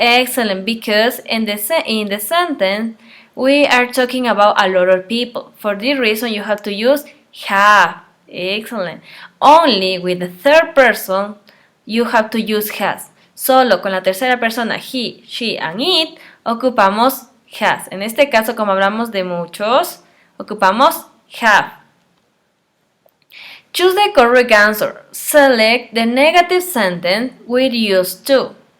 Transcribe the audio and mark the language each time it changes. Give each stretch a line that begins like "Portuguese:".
English: Excellent, because in the sentence we are talking about a lot of people. For this reason, you have to use have. Excellent. Only with the third person, you have to use has.
Spanish: Solo con la tercera persona,
English: he, she, and it,
Spanish: ocupamos has. En este caso, como hablamos de muchos, ocupamos have.
English: Choose the correct answer. Select the negative sentence with used to.